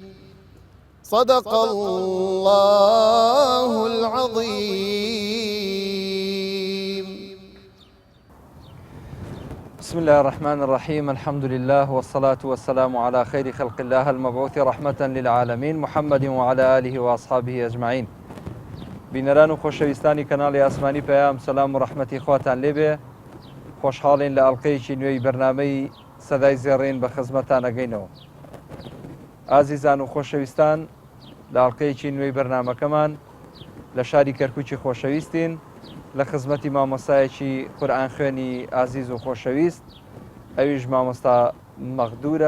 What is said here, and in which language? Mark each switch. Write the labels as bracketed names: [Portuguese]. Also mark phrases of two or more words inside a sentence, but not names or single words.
[Arabic] صدق الله العظيم. بسم الله الرحمن الرحيم. الحمد لله والصلاة والسلام على خير خلق الله المبعوث رحمة للعالمين محمد وعلى آله وأصحابه أجمعين. [Central Kurdish] بینەران و خۆشەویستانی کەناڵی ئاسمانی پەیام سەلام و ڕەحمەتی خواتان لێبێ. خۆشحاڵین لە ئەڵقەیەکی نوێی بەرنامەی سەدای زێڕین بە خزمەتان ئەگەینەوە. ئازیزان و خۆشەویستان، لە ئەڵقەیەکی نوێی بەرنامەکەمان لە شاری کەرکووکی خۆشەویستین لە خزمەتی مامۆستایەکی قورئان خوێنی ئازیز و خۆشەویست، ئەویش مامۆستا مەغدورە.